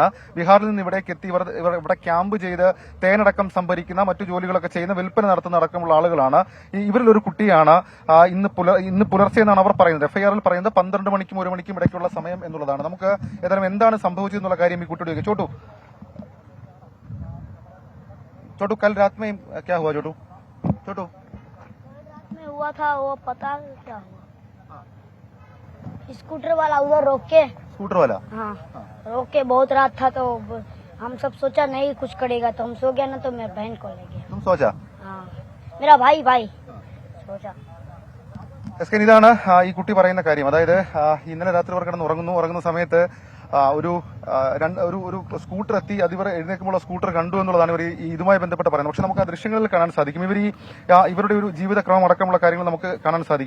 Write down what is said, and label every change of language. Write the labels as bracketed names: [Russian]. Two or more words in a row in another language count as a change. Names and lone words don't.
[Malayalam] ബീഹാറിൽ നിന്ന് ഇവിടേക്ക് എത്തി ഇവർ ഇവിടെ ക്യാമ്പ് ചെയ്ത് തേനടക്കം സംഭരിക്കുന്ന മറ്റു ജോലികളൊക്കെ ചെയ്യുന്ന, വിൽപ്പന നടത്തുന്ന അടക്കമുള്ള ആളുകളാണ്. ഇവരിലൊരു കുട്ടിയാണ് ഇന്ന് പുലർച്ചെ എന്നാണ് അവർ പറയുന്നത്. FIR-ൽ പറയുന്നത് 12 മണിക്കും 1 മണിക്കും ഇടയ്ക്കുള്ള സമയം എന്നുള്ളതാണ്. നമുക്ക് ഏതായാലും എന്താണ് സംഭവിച്ചതെന്നുള്ള കാര്യം ഈ കുട്ടിയോട് ചോദിക്കാം. [Hindi] छोटू कल रात में क्या हुआ? छोटू हुआ था वो पता क्या हुआ, स्कूटर वाला उधर रोक के, स्कूटर वाला हाँ रोक के, बहुत रात था तो हम सब सोचा नहीं कुछ करेगा तो हम सो गया ना, तो मेरे बहन को ले गया. तुम सोचा? हाँ, मेरा भाई सोचा. [Malayalam] ഇതാണ് ഈ കുട്ടി പറയുന്ന കാര്യം. അതായത് ഇന്നലെ രാത്രി അവർ കിടന്ന് ഉറങ്ങുന്ന സമയത്ത് ഒരു സ്കൂട്ടർ എത്തി. അതിവർ എഴുന്നേക്കുമ്പോൾ സ്കൂട്ടർ കണ്ടു എന്നുള്ളതാണ് ഇവർ ഇതുമായി ബന്ധപ്പെട്ട് പറയുന്നത്. പക്ഷെ നമുക്ക് ആ ദൃശ്യങ്ങളിൽ കാണാൻ സാധിക്കും ഇവരുടെ ഒരു ജീവിതക്രമം അടക്കമുള്ള കാര്യങ്ങൾ നമുക്ക് കാണാൻ സാധിക്കും.